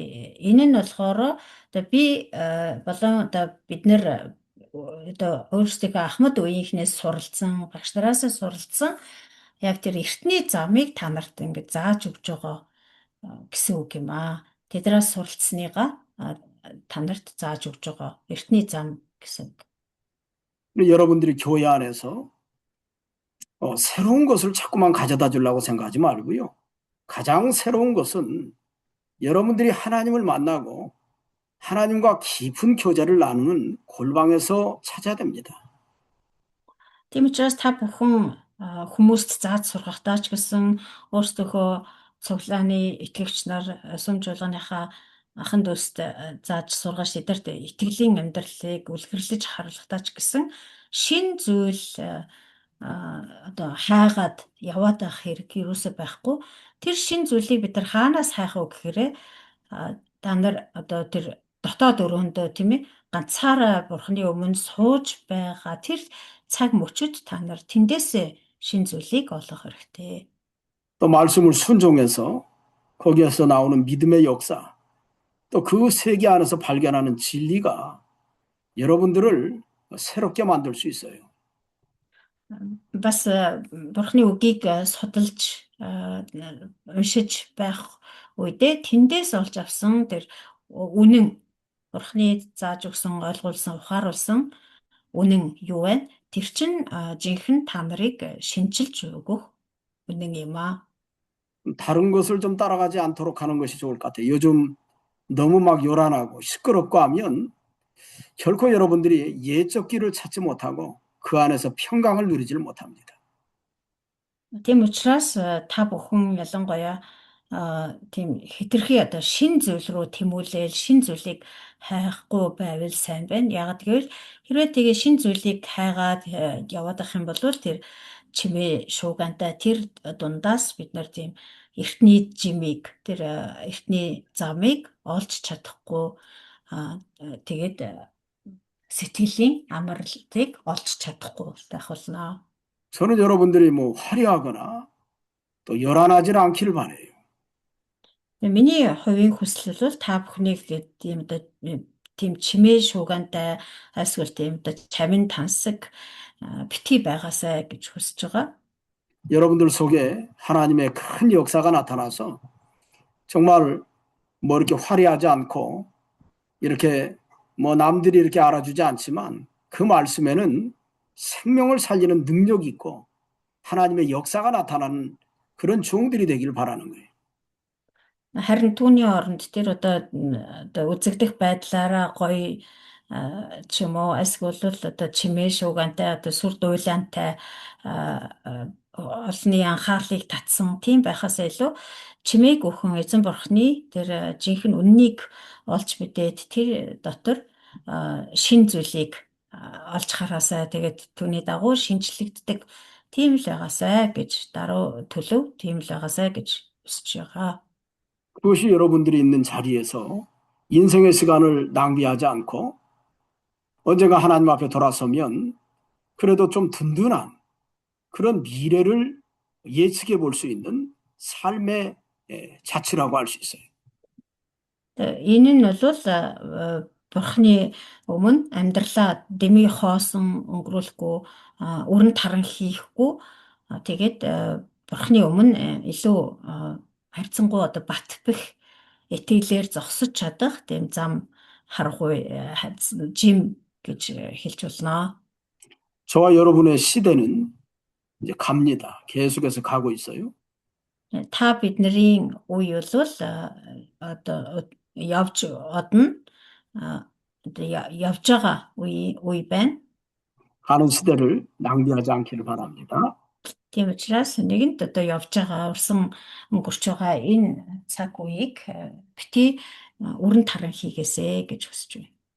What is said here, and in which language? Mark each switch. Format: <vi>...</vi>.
<mn>Тэгээ энэ нь болохоор би болон бид нэр өөрсдөө Ахмад үеийнхнээс суралцсан, багш нараас суралцсан яг тэр эртний замыг та нарт ингэж зааж өгч байгаа гэсэн үг юм аа. Тэднээс суралцсаныгаа та нарт зааж өгч байгаа эртний зам гэсэн үг.</mn> <ko>여러분들이 교회 안에서 새로운 것을 자꾸만 가져다 주려고 생각하지 말고요. 가장 새로운 것은 여러분들이 하나님을 만나고 하나님과 깊은 교제를 나누는 골방에서 찾아야 됩니다.</ko> <mn>Тийм учраас та бүхэн хүмүүст зааж сургахдаа ч гэсэн өөрсдийнхөө цуглааны итгэгч нар сүм жуулганыхаа ахан дүүст зааж сургаж тэдэрт итгэлийн амьдралыг үлгэрлэж харуулахдаа ч гэсэн шин зүйл хайгаад яваад байх хэрэг юусоо байхгүй. Тэр шин зүйлийг бид нар хаанаас хайх вэ гэхээр та нар тэр дотоод өрөөндөө тийм ээ ганцаараа бурхны өмнө сууж байгаа тэр цаг мөчид та нар тэндээсээ шин зүйлийг олох хэрэгтэй.</mn> <ko>또 말씀을 순종해서 거기에서 나오는 믿음의 역사, 또 그 세계 안에서 발견하는 진리가 여러분들을 새롭게 만들 수 있어요.</ko> <mn>бас Бурхны үгийг судалж уншиж байх үедээ тэндээс олж авсан тэр үнэн Бурхны зааж өгсөн, ойлгуулсан, ухааруулсан үнэн юу вэ? Тэр чинь жинхэнэ та нарыг шинчилж өгөх үнэн юм аа.</mn> <ko>다른 것을 좀 따라가지 않도록 하는 것이 좋을 것 같아요. 요즘 너무 막 요란하고 시끄럽고 하면 결코 여러분들이 예적 길을 찾지 못하고 그 안에서 평강을 누리지를 못합니다.</ko> <mn>Тийм учраас та бүхэн ялангуяа тийм хэтэрхий одоо шин зүйл рүү тэмүүлэл шин зүйлийг хайхгүй байвал сайн байна. Яг гэвэл хэрвээ тэгээ шин зүйлийг хайгаад яваад ах юм бол тэр чимээ шуугантай тэр дундаас бид нар тийм эртний жимийг тэр эртний замыг олж чадахгүй тэгээд сэтгэлийн амралтыг олж чадахгүй байх болно.</mn> <ko>저는 여러분들이 뭐 화려하거나 또 요란하지 않기를 바라요.</ko> <mn>Миний хувийн хүсэл бол та бүхнийг тийм одоо тийм чимээ шуугантай эсвэл тийм одоо чамин тансаг битгий байгаасай гэж хүсэж байгаа.</mn> <ko>여러분들 속에 하나님의 큰 역사가 나타나서 정말 뭐 이렇게 화려하지 않고 이렇게 뭐 남들이 이렇게 알아주지 않지만 그 말씀에는 생명을 살리는 능력이 있고 하나님의 역사가 나타나는 그런 종들이 되기를 바라는 거예요.</ko> <mn>Харин түүний оронд тэр одоо үзэгдэх байдлаараа гоё ч юм уу эсвэл одоо чимээ шуугантай одоо сүр дуйлаантай олонний анхаарлыг татсан тийм байхаас илүү чимээг өхөн эзэн бурхны тэр жинхэнэ үннийг олж мэдээд тэр дотор шин зүйлийг олж хараасаа тэгээд түүний дагуу шинжлэгддэг тийм л байгаасай гэж даруй төлөв тийм л байгаасай гэж хүсэж байгаа.</mn> <ko>그것이 여러분들이 있는 자리에서 인생의 시간을 낭비하지 않고 언젠가 하나님 앞에 돌아서면 그래도 좀 든든한 그런 미래를 예측해 볼 수 있는 삶의 자치라고 할 수 있어요.</ko> <mn>Энэ нь бол Бурхны өмнө амьдралаа дэмий хоосон өнгөрүүлэхгүй өрн таран хийхгүй тэгээд Бурхны өмнө илүү харьцангуй одоо бат бэх итгэлээр зогсож чадах тийм зам харгуй жим гэж хэлж болно.</mn> <ko>저와 여러분의 시대는 이제 갑니다. 계속해서 가고 있어요.</ko> <mn>Та бидний үе бол одоо явж одно одоо явж байгаа үе байна.</mn> <ko>가는 시대를 낭비하지 않기를 바랍니다.</ko> <mn>Тийм учраас нэгэнт одоо явж байгаа урсан өнгөрч байгаа энэ цаг үеийг бити өрн таран хийгээсэ гэж хүсэж байна.</mn>